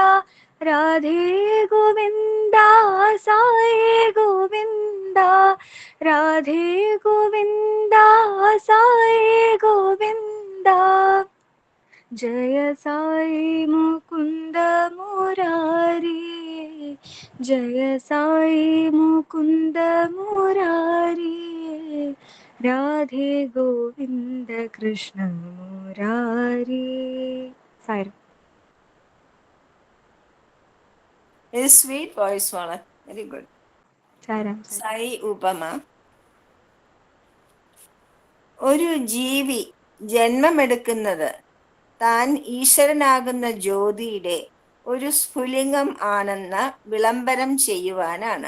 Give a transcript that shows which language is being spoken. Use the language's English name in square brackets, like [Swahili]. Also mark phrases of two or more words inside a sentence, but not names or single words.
[Hindi] राधे गोविंदा साई गोविंदा, राधे गोविंदा साई गोविंदा, जय साई मुकुंद मुरारी, जय साई मुकुंद मुरारी, राधे गोविंद कृष्ण मुरारी. साई [English] sweet voice മോളെ, very good. [Malayalam] സായി ഉപമ. ഒരു ജീവി ജന്മമെടുക്കുന്നത് താൻ ഈശ്വരനാകുന്ന ജ്യോതിയുടെ ഒരു സ്ഫുലിംഗം ആണെന്ന് വിളംബരം ചെയ്യുവാനാണ്.